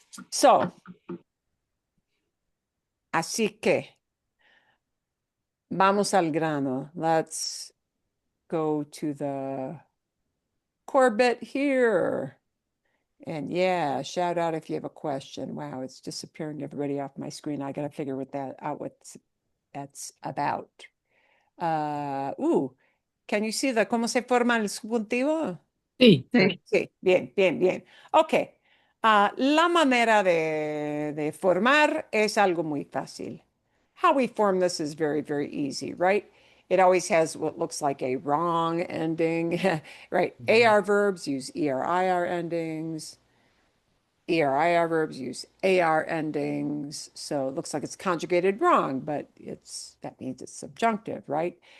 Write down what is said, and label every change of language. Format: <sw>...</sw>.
<es>So, así que vamos al grano.</es> <en>Let's go to the core bit here. And yeah, shout out if you have a question. Wow, it's disappearing everybody off my screen. I got to figure what that's about. Can you see</en> <es>cómo se forma el subjuntivo? Sí. Sí, bien, bien, bien. Ok. La manera de formar es algo muy fácil.</es> <en>How we form this is very, very easy, right? It always has what looks like a wrong ending, right? AR verbs use ER-IR endings. ER-IR verbs use AR endings. So it looks like it's conjugated wrong, but that means it's subjunctive, right?</en>